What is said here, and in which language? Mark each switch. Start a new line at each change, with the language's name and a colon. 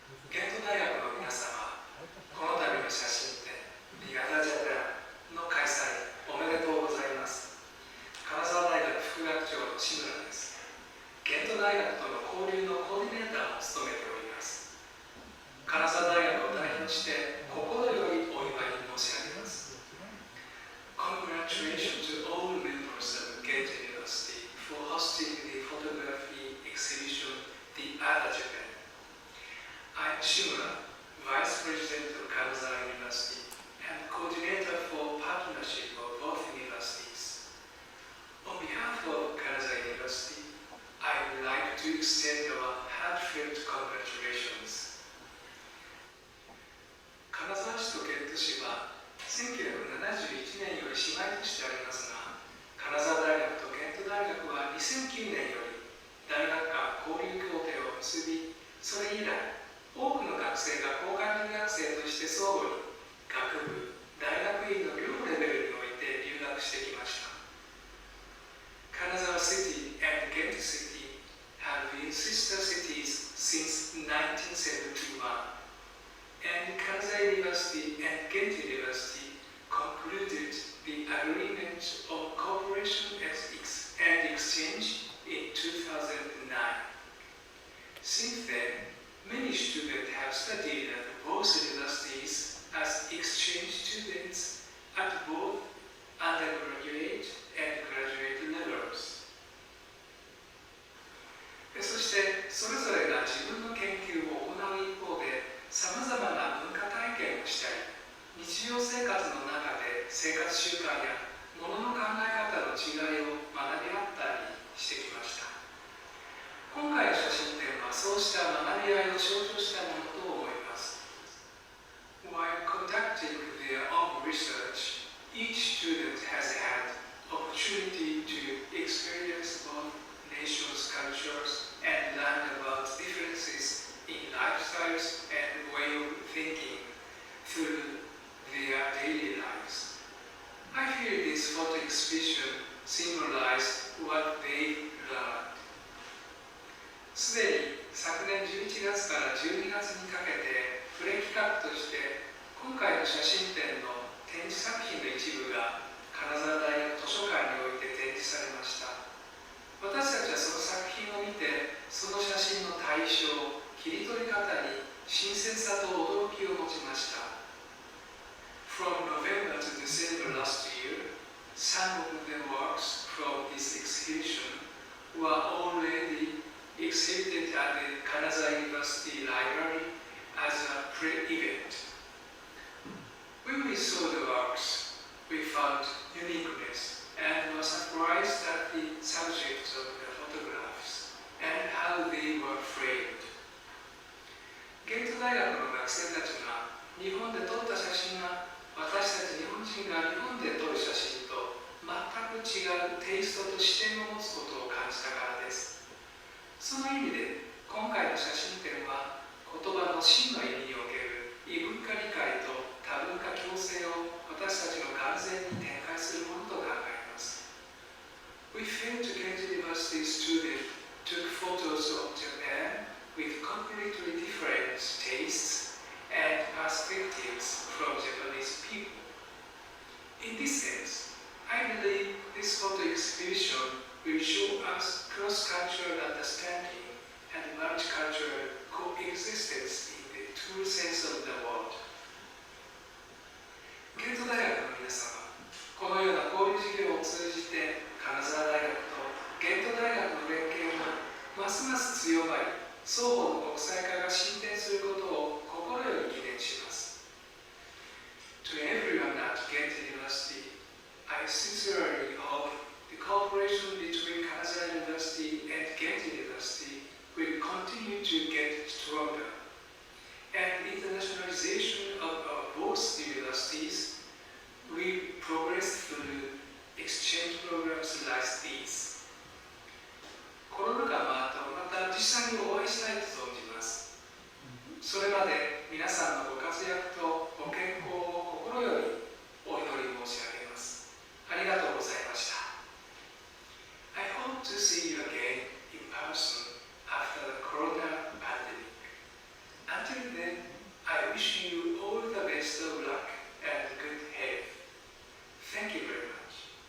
Japanese: ゲント大学の皆様、この度の写真展、The Other Japanの開催おめでとうございます。金沢大学副学長の志村です。ゲント大学との交流のコーディネーターを務めております。金沢大学を代表して心よりお祝い申し上げます。
English: Congratulations to all members of Ghent University for hosting the photography exhibition The Other Japan. I am Shimura, Vice President of Kanazawa University and Coordinator for Partnership of both universities. On behalf of Kanazawa University, I would like to extend our heartfelt congratulations.
Japanese: 金沢市とゲント市は1971年より姉妹都市でありますが、金沢大学とゲント大学は2009年より大学間交流協定を結び、それ以来多くの学生が交換留学生として相互に学部、大学院の両レベルにおいて留学してきました。
English: 金沢 City and Ghent City have been sister cities since 1971, and Kanazawa University and Ghent University concluded the agreement of cooperation and exchange in 2009. Since then, many students have studied at both universities as exchange students at both undergraduate and graduate levels.
Japanese: そしてそれぞれが自分の研究を行う一方で、さまざまな文化体験をしたり、日常生活の中で生活習慣やものの考え方の違いを学び合ったりしてきました。今回の写真展はそうした学び合いを象徴したものと思います。
English: While conducting their own research, each student has had opportunity to experience both nations' cultures and learn about differences in lifestyles and way of thinking through their daily lives. I feel this photo exhibition symbolized what they learned.
Japanese: すでに昨年11月から12月にかけてプレ企画として今回の写真展の展示作品の一部が金沢大学図書館において展示されました。私たちはその作品を見てその写真の対象、切り取り方に新鮮さと驚きを持ちました。
English: From November to December last year, some of the works from this exhibition were already exhibited at the Kanazawa University Library as a pre-event. When we saw the works, we found uniqueness and were surprised at the subjects of the photographs and how they were framed.
Japanese: ゲート大学の学生たちが日本で撮った写真が私たち日本人が日本で撮る写真と全く違うテイストと視点を持つことを感じたからです。その意味で今回の写真展は言葉の真の意味における異文化理解と多文化共生を私たちの完全に展開するものと考えます。
English: We felt Ghent University students took photos of Japan with completely different tastes and perspectives from Japanese people. In this sense, I believe this photo exhibition will show us cross-cultural understanding and multicultural coexistence in the true sense of the word.
Japanese: ゲート大学の皆様、このような交流事業を通じて金沢大学とゲート大学の連携がますます強まり、双方の国際化が進展することを心より記念します。
English: To everyone at Ghent University, I sincerely hope the cooperation between Kanazawa University and Ghent University will continue to get stronger, and internationalization of our both universities will progress through exchange programs like these.
Japanese: コロナ禍の後、また実際にお会いしたいと存じます。それまで皆さんのご活躍とご健康を心よりお祈り申し上げます。ありがとうございました。
English: I hope to see you again in person after the corona pandemic. Until then, I wish you all the best of luck and good health. Thank you very much.